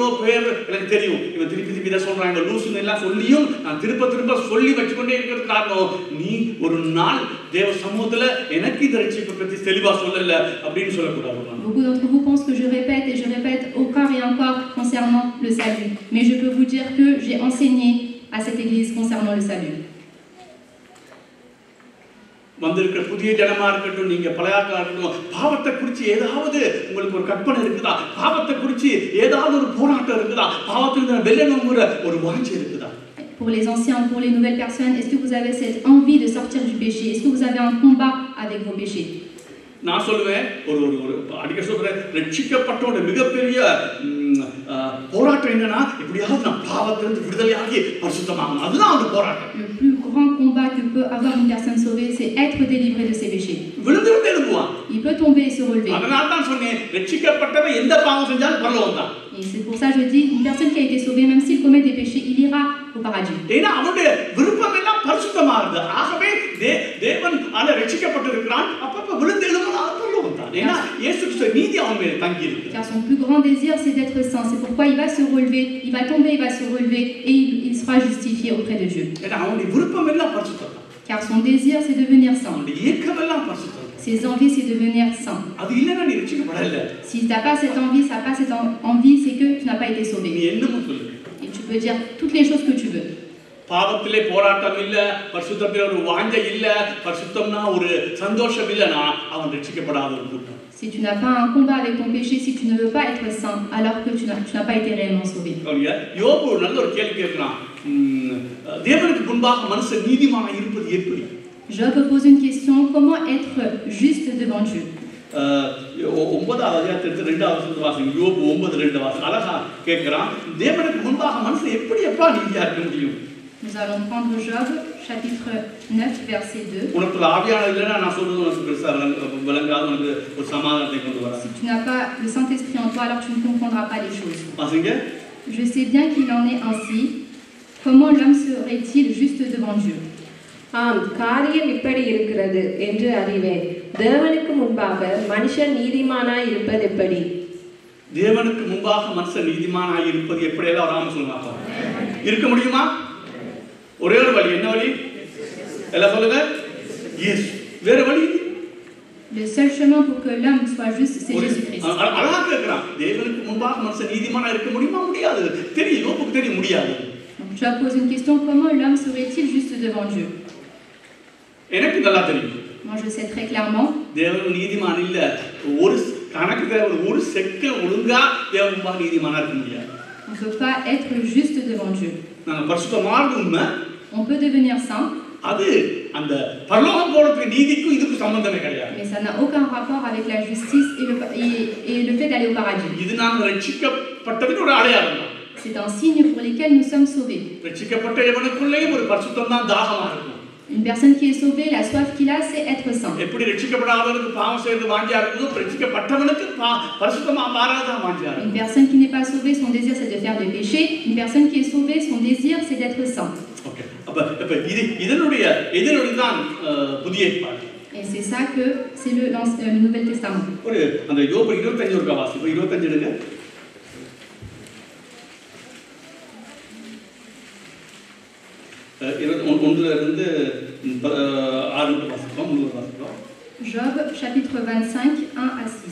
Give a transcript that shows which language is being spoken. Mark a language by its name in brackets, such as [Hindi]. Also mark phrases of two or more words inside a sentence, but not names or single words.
[French] Beaucoup d'entre vous pensent que je répète et je répète encore et encore concernant le salut. Mais je peux vous dire que j'ai enseigné à cette église concernant le salut. [Tamil] வந்திருக்கிற புதிய ஜனமா இருக்கட்டும், நீங்க பழையாட்களா இருக்கட்டும், பாவத்தை குறித்து ஏதாவது உங்களுக்கு ஒரு கற்பனை இருக்குதா? பாவத்தை குறித்து ஏதாவது ஒரு போராட்டம் இருக்குதா? பாவத்திலிருந்து வெல்லணுங்கிற ஒரு வாஞ்சை இருக்குதா? [French] Pour les anciens, pour les nouvelles personnes, est-ce que vous avez cette envie de sortir du péché? Est-ce que vous avez un combat avec vos péchés? [Tamil] நான் சொல்லுவேன், ஒரு அடிக்க சொல்றேன், ரட்சிக்கப்பட்டோட மிகப்பெரிய போராட்டம் என்னன்னா, எப்படியாவது நான் பாவத்திலிருந்து விடுதலையாகி பரிசுத்தமாகணும். அதுதான் அந்த போராட்டம். [French] Le plus grand combat que peut avoir une personne sauvée, c'est être délivré de ses péchés. [Tamil] விழுந்துட்டு எழும்புவான். [French] Il peut tomber et se relever. [Tamil] அதனால தான் சொன்னேன், ரட்சிக்கப்பட்டவன் எந்த பாவம் செஞ்சாலும் பரலோகம் தான். [French] Et c'est pour ça que je dis, une personne qui a été sauvée, même s'il commet des péchés, il ira au paradis. [Tamil] ஏன்னா அவனுடைய விருப்பம் எல்லாம் பரிசுத்தமானது. ஆகவே தேவன் ஆன ரட்சிக்கப்பட்டிருக்கிறான். அப்பப்ப விழுந்து எழும்புனா பரலோகம் தான். ஏன்னா இயேசு கிறிஸ்து நீதி அவன் மேல் தங்கி இருக்கு. [French] Car son plus grand désir, c'est d'être saint. C'est pourquoi il va se relever, il va tomber, il va se relever et il sera justifié auprès de Dieu. [Tamil] ஏன்னா அவனுடைய விருப்பம் எல்லாம் பரிசுத்தம். [French] Car son désir, c'est devenir saint. [Tamil] அவனுடைய ஏக்கம் எல்லாம் பரிசுத்தம். [French] Ses envies, c'est devenir saint. [Tamil] அது இல்லனா நீ ரட்சிக்கப்படல. [French] Si tu n'as pas cette envie, ça n'a pas cette envie, c'est que tu n'as pas été sauvé. [Tamil] நீ என்னமோ சொல்லு. [French] Et tu peux dire toutes les choses que tu veux. [Tamil] பாவத்திலே போராட்டம் இல்ல, பரிசுத்தத்திலே ஒரு வாஞ்சை இல்ல, பரிசுத்தம்னா ஒரு சந்தோஷம் இல்லனா அவன் ரட்சிக்கப்படாத ஒரு கூட்டம். [French] Si tu n'as pas un combat avec ton péché, si tu ne veux pas être saint, alors que tu n'as pas été réellement sauvé. [Tamil] யோபு நல்ல ஒரு கேள்வி கேட்கிறான். தேவனுக்கு முன்பாக மனுஷன் நீதிமானாய் இருப்பது எப்படி? [French] Job pose une question, comment être juste devant Dieu? [Tamil] 9வது அதிகாரத்திற்கு 2வது வசனத்தை வாசிங்க. யோபு 9:2 வாசிங்க. அழகா கேட்கிறான், தேவனுக்கு முன்பாக மனுஷன் எப்படி எப்பா நீதியா இருக்க முடியும்? [French] Nous allons prendre Job, chapitre 9, verset 2. [Tamil] உனக்கு ஆவியானவர் இல்லைன்னா நான் சொல்றது உனக்கு பெருசா விளங்காது, உனக்கு ஒரு சமாதானத்தை கொண்டு வர. [French] Si tu n'as pas le Saint-Esprit en toi, alors tu ne comprendras pas les choses. [Tamil] வாசிங்க. [French] Je sais bien qu'il en est ainsi. Comment l'homme serait-il juste devant Dieu? [Tamil] ஆம், காரியம் இப்படி இருக்கிறது என்று அறிவேன். தேவனுக்கு முன்பாக மனுஷன் நீதிமானாய் இருப்பது எப்படி? தேவனுக்கு முன்பாக மனுஷன் நீதிமானாய் இருப்பது எப்படி? எல்லாம் வராம சொல்லுங்க. இருக்க முடியுமா? ஒரே ஒரு வழி. என்ன வழி? எல்லாம் சொல்லுங்க. இயேசு. வேற வழி? [French] Le seul chemin pour que l'homme soit juste, c'est Jésus-Christ. [Tamil] அழகா கேட்கிறான், தேவனுக்கு முன்பாக மனுஷன் நீதிமானாய் இருக்க முடியுமா? முடியாது. தெரியும், யோபுக்கு தெரியும், முடியாது. [French] Donc tu as posé une question, comment l'homme serait-il juste devant Dieu? [Tamil] எனக்கு நல்லா தெரியும். [French] Moi je sais très clairement. [Tamil] தேவன் நீதிமான் இல்ல. ஒரு கணக்கு தேவை, ஒரு செகண்ட் ஒழுங்கா தேவன் முன்பாக நீதிமானா இருக்க முடியாது. [French] On ne peut pas être juste devant Dieu. [Tamil] நான் பரிசுத்தமானது உண்மை. [French] On peut devenir saint. [Tamil] அது அந்த பரலோகம் போறதுக்கு நீதிக்கும் இதுக்கு சம்பந்தமே கிடையாது. [French] Mais ça n'a aucun rapport avec la justice et le fait d'aller au paradis. [Tamil] இது நாம் ரட்சிக்கப்பட்டதுக்கு ஒரு அடையாளம் தான். [French] C'est un signe pour lequel nous sommes sauvés. [Tamil] ரட்சிக்கப்பட்ட எவனுக்குள்ளேயும் ஒரு பரிசுத்தம் தான் தாகமா இருக்கும். [French] Une personne qui est sauvée, la soif qu'il a, c'est être saint. [Tamil] எப்படி ரட்சிக்கப்படாதவனுக்கு பாவம் செய்து வாஞ்சியா இருக்குதோ, ரட்சிக்கப்பட்டவனுக்கு பரிசுத்தமா மாறாத வாஞ்சியா இருக்கும். [French] Une personne qui n'est pas sauvée, son désir c'est de faire des péchés. Une personne qui est sauvée, son désir c'est d'être saint. [Tamil] ஓகே. அப்ப இதனுடைய தான் புதிய ஏற்பாடு. [French] Et c'est ça que c'est le Nouveau Testament. [Tamil] ஒரு அந்த யோபு 25 ஒரு வாசிப்போம். 25 எடுங்க. 1 [French] Job, chapitre 25, 1 à 6.